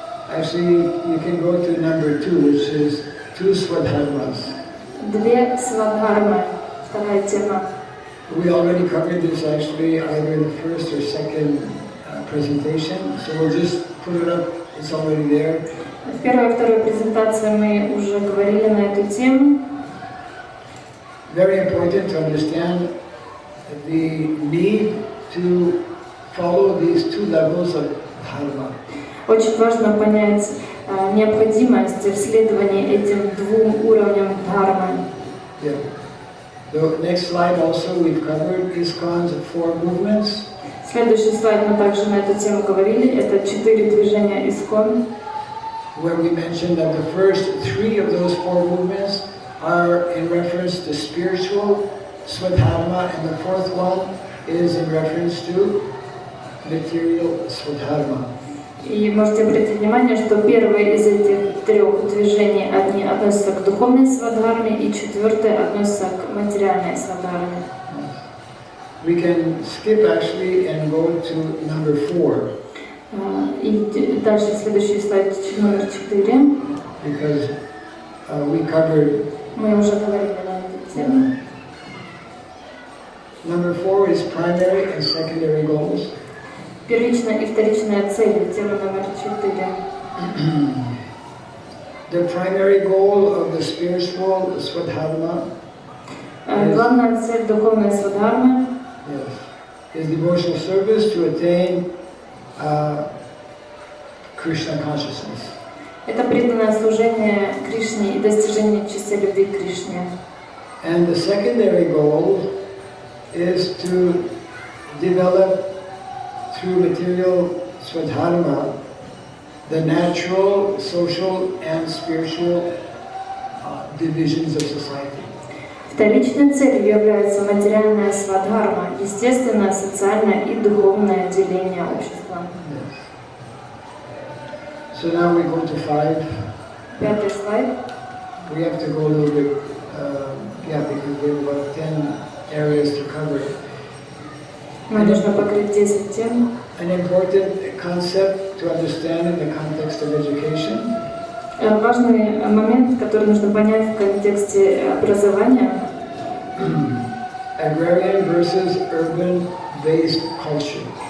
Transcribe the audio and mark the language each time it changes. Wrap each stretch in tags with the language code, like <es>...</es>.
<en>Actually, you can go to number 2, which is 2 Swadharmas.</en> <ru>Две свадхармы. Вторая тема.</ru> <en>We already covered this actually either in the first or second presentation, so we'll just put it up. It's already there.</en> <ru>В первой и второй презентации мы уже говорили на эту тему.</ru> <en>Very important to understand the need to follow these two levels of dharma.</en> <ru>Очень важно понять необходимость в следовании этим двум уровням дхармы.</ru> <en>Yeah. The next slide also we've covered ISKCON's 4 movements.</en> <ru>Следующий слайд мы также на эту тему говорили. Это 4 движения ISKCON,</ru> <en>where we mentioned that the first 3 of those 4 movements are in reference to spiritual swadharma, and the 4th one is in reference to material swadharma.</en> <ru>И можете обратить внимание, что первые из этих 3 движений одни относятся к духовной свадхарме, и 4-е относятся к материальной свадхарме.</ru> <en>We can skip actually and go to number 4.</en> <ru>И дальше следующий слайд номер 4.</ru> <en>Because we covered.</en> <ru>Мы уже говорили на эту тему.</ru> <en>Number 4 is primary and secondary goals.</en> <ru>Первичная и вторичная цели, тема номер 4.</ru> <en>The primary goal of the spiritual swadharma.</en> <ru>Главная цель духовной свадхармы</ru> <en>Is devotional service to attain Krishna consciousness.</en> <ru>Это преданное служение Кришне и достижение чистой любви к Кришне.</ru> <en>And the secondary goal is to develop through material swadharma the natural, social, and spiritual divisions of society.</en> <ru>Вторичной целью является материальная свадхарма, естественное, социальное и духовное деление общества.</ru> <en>Yes. So now we go to 5.</en> <ru>5-й слайд.</ru> <en>We have to go a little bit, because we have about 10 areas to cover.</en> <ru>Нам нужно покрыть 10 тем.</ru> <en>An important concept to understand in the context of education.</en> <ru>Важный момент, который нужно понять в контексте образования.</ru> <en>Agrarian versus urban-based culture.</en>